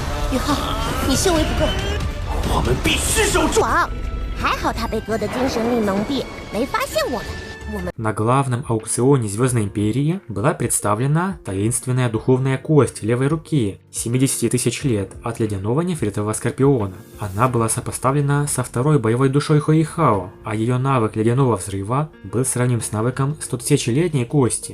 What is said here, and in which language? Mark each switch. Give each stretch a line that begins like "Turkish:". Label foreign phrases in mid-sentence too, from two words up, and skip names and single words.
Chinese: 宇浩，你修为不够，我们必须守住。王，还好他被哥的精神力蒙蔽，没发现我们。
Russian: На главном аукционе Звездной Империи была представлена таинственная духовная кость левой руки 70 тысяч лет от ледяного нефритового скорпиона. Она была сопоставлена со второй боевой душой Хуэйхао, а ее навык ледяного взрыва был сравним с навыком 100-тысячелетней кости.